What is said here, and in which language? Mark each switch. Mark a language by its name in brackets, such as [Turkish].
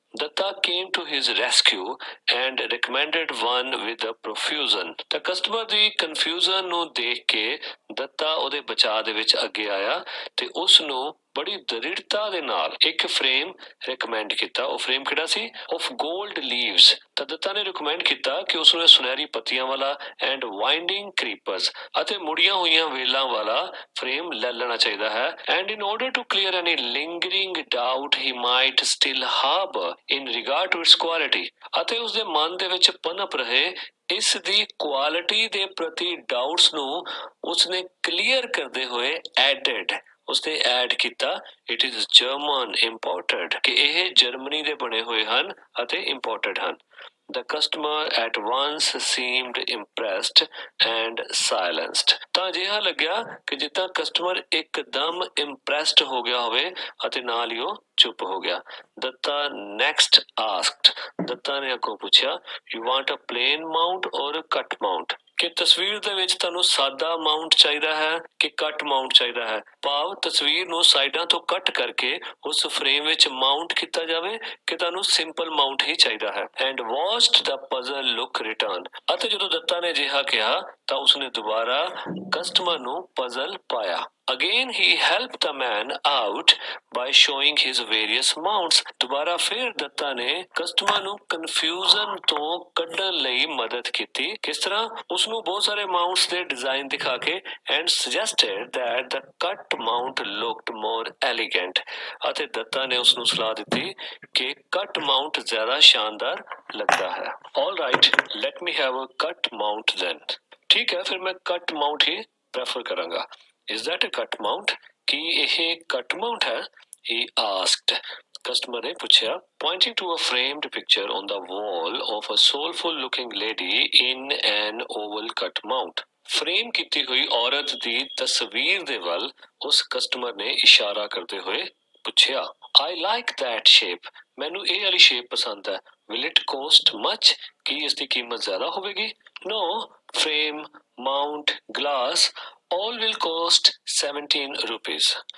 [English] Datta came to his rescue and recommended one with a profusion। [Punjabi] ਤਾਂ customer ਦੀ confusion ਨੂੰ ਦੇਖ ਕੇ ਦੱਤਾ ਉਹਦੇ ਬਚਾਅ ਦੇ ਵਿੱਚ ਅੱਗੇ ਆਇਆ ਤੇ ਉਸ ਨੂੰ ਬੜੀ ਦ੍ਰਿੜਤਾ ਦੇ ਨਾਲ ਇੱਕ ਫਰੇਮ ਰਿਕਮੈਂਡ ਕੀਤਾ। ਉਹ ਫਰੇਮ ਕਿਹੜਾ ਸੀ? [English] Of gold leaves. [Punjabi] ਤਾਂ ਦੱਤਾ ਨੇ ਰਿਕਮੈਂਡ ਕੀਤਾ ਕਿ ਉਸ ਨੂੰ ਸੁਨਹਿਰੀ ਪੱਤੀਆਂ ਵਾਲਾ [English] and winding creepers [Punjabi] ਅਤੇ ਮੁੜੀਆਂ ਹੋਈਆਂ ਵੇਲਾਂ ਵਾਲਾ ਫਰੇਮ ਲੈ ਲੈਣਾ ਚਾਹੀਦਾ ਹੈ। [English] And in order to clear any lingering doubt he might still harbour in regard to its quality. [Punjabi] ਅਤੇ ਉਸਦੇ ਮਨ ਦੇ ਵਿੱਚ ਪਨਪ ਰਹੇ ਇਸ ਦੀ ਕੁਆਲਿਟੀ ਦੇ ਪ੍ਰਤੀ ਡਾਊਟਸ ਨੂੰ ਉਸਨੇ ਕਲੀਅਰ ਕਰਦੇ ਹੋਏ ਐਡਡ ਉਸਨੇ ਐਡ ਕੀਤਾ [English] it is German imported [Punjabi] ਕਿ ਇਹ ਜਰਮਨੀ ਦੇ ਬਣੇ ਹੋਏ ਹਨ ਅਤੇ ਇੰਪੋਰਟਡ ਹਨ। [English] The customer at once seemed impressed and silenced। [Punjabi] ਤਾਂ ਅਜਿਹਾ ਲੱਗਿਆ ਕਿ ਜਿੱਦਾਂ ਕਸਟਮਰ ਇੱਕਦਮ impressed ਹੋ ਗਿਆ ਹੋਵੇ ਅਤੇ ਨਾਲ ਹੀ ਉਹ ਚੁੱਪ ਹੋ ਗਿਆ। [English] Datta next asked। [Punjabi] ਦੱਤਾ ਨੇ ਅੱਗੋਂ ਪੁੱਛਿਆ [English] you want a plain mount or a cut mount। [Punjabi] ਕਿ ਤਸਵੀਰ ਦੇ ਵਿੱਚ ਤੁਹਾਨੂੰ ਸਾਦਾ ਮਾਊਂਟ ਚਾਹੀਦਾ ਹੈ ਕਿ ਕੱਟ ਮਾਊਂਟ ਚਾਹੀਦਾ ਹੈ। ਭਾਵ ਤਸਵੀਰ ਨੂੰ ਸਾਈਡਾਂ ਤੋਂ ਕੱਟ ਕਰਕੇ ਉਸ ਫਰੇਮ ਵਿੱਚ ਮਾਊਂਟ ਕੀਤਾ ਜਾਵੇ ਕਿ ਤੁਹਾਨੂੰ ਸਿੰਪਲ ਮਾਊਂਟ ਹੀ ਚਾਹੀਦਾ ਹੈ। [English] And watched the puzzle look return। [Punjabi] ਅਤੇ ਜਦੋਂ ਦੱਤਾ ਨੇ ਅਜਿਹਾ ਕਿਹਾ ਤਾਂ ਉਸਨੇ ਦੁਬਾਰਾ ਕਸਟਮਰ ਨੂੰ ਪਜ਼ਲ ਪਾਇਆ। [English] Again he helped the man out by showing his various mounts। [Punjabi] ਦੁਬਾਰਾ ਫਿਰ ਦੱਤਾ ਨੇ ਕਸਟਮਰ ਨੂੰ ਕਨਫਿਊਜ਼ਨ ਤੋਂ ਕੱਢਣ ਲਈ ਮਦਦ ਕੀਤੀ। ਕਿਸ ਤਰ੍ਹਾਂ? ਉਸਨੂੰ ਬਹੁਤ ਸਾਰੇ ਮਾਊਂਟਸ ਦੇ ਡਿਜ਼ਾਈਨ ਦਿਖਾ ਕੇ [English] and suggested that the cut mount looked more elegant। [Punjabi] ਅਤੇ ਦੱਤਾ ਨੇ ਉਸਨੂੰ ਸਲਾਹ ਦਿੱਤੀ ਕਿ ਕੱਟ ਮਾਊਂਟ ਜ਼ਿਆਦਾ ਸ਼ਾਨਦਾਰ ਲੱਗਦਾ ਹੈ। [English] All right, let me have a cut mount then। [Punjabi] ਠੀਕ ਹੈ, ਫਿਰ ਮੈਂ ਕੱਟ ਮਾਊਂਟ ਹੀ ਪ੍ਰੈਫਰ ਕਰਾਂਗਾ। [English] Is that a cut mount? [Punjabi] ਕੀ ਇਹ ਕੱਟ ਮਾਊਂਟ ਹੈ? [English] He asked। [Punjabi] ਕਸਟਮਰ ਨੇ ਪੁੱਛਿਆ [English] pointing to a framed picture on the wall of a soulful looking lady in an oval cut mount। [Punjabi] Frame ਕੀਤੀ ਹੋਈ ਔਰਤ ਦੀ ਤਸਵੀਰ ਦੇ ਵੱਲ ਉਸ ਕਸਟਮਰ ਨੇ ਇਸ਼ਾਰਾ ਕਰਦੇ ਹੋਏ ਪੁੱਛਿਆ [English] I like that shape। [Punjabi] ਮੈਨੂੰ ਇਹ ਵਾਲੀ ਸ਼ੇਪ ਪਸੰਦ ਹੈ। [English] Will it cost much? [Punjabi] ਕੀ ਇਸ ਦੀ ਕੀਮਤ ਜ਼ਿਆਦਾ ਹੋਵੇਗੀ? [English] No, frame, mount, glass all will cost 17 rupees।